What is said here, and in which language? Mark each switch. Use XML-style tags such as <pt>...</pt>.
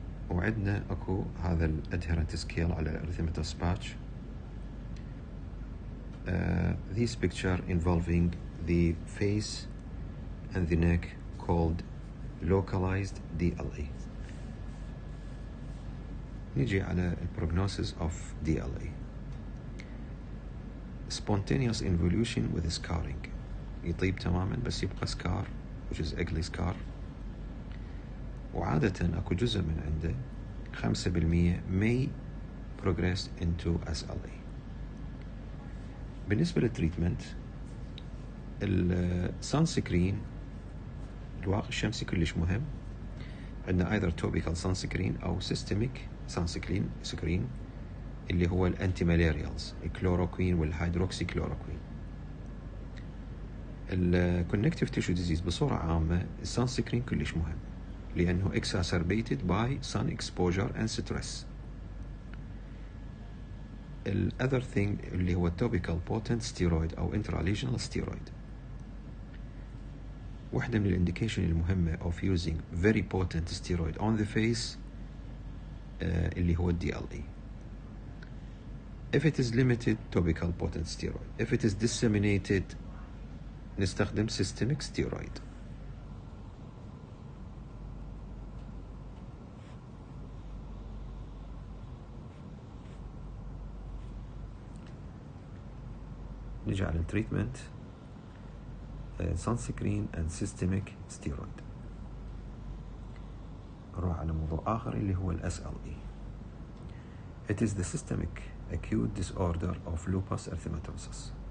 <ar>وعندنا أكو هذا الادهرنت سكيل على الارثيماتس باتش.</ar> <en>This picture involving the face and the neck called localized DLE.</en> <ar>نيجي على</ar> <en>prognosis of DLE. Spontaneous involution with scarring،</en> <ar>يطيب تماما بس يبقى</ar> <en>scar which is ugly scar.</en> <ar>وعادة أكو جزء من عنده 5%</ar> <en>may progress into SLE.</en> <ar>بالنسبة للتريتمنت، السان سكرين الواقي الشمسي كلش مهم. عندنا</ar> <en>either topical sunscreen</en> <ar>أو</ar> <en>systemic sunscreen</en> <ar>اللي هو الانتي مالاريالز، الكلوروكوين والهيدروكسي كلوروكوين. الكونكتيف تيشو ديزيز بصورة عامة السان سكرين كلش مهم، لأنه</ar> <en>exacerbated by sun exposure and stress. الأذر thing</en> <ar>اللي هو</ar> <en>topical potent steroid أو intralesional steroid.</en> <ar>واحدة من الانديكيشن المهمة</ar> <en>of using very potent steroid on the face</en> <ar>اللي هو</ar> <en>DLE. If it is limited, topical potent steroid. If it is disseminated,</en> <ar>نستخدم</ar> <en>systemic steroid.</en> <ar>نجي على</ar> <en>التريتمنت sunscreen and systemic steroid.</en> <ar>نروح على موضوع آخر اللي هو ال SLE.</ar> <en>It is the systemic acute disorder of lupus erythematosus.</en>